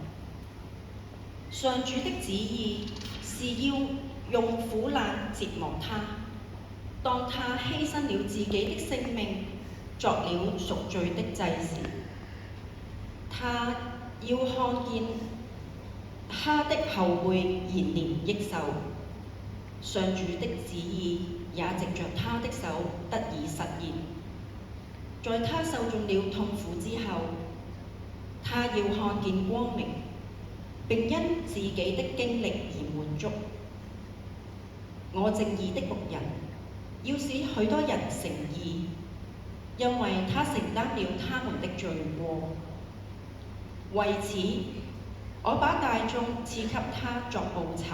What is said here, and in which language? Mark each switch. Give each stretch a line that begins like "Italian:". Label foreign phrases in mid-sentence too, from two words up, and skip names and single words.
Chinese: 上主的旨意是要用苦難折磨他，當他犧牲了自己的性命，作了贖罪的祭時，他要看見他的後輩延年益壽。上主的旨意也藉着他的手得以實現。在他受盡了痛苦之後，他要看見光明，並因自己的經歷而滿足。我正義的僕人要使許多人成義，因為他承擔了他們的罪過。為此，我把大眾賜給他作報酬。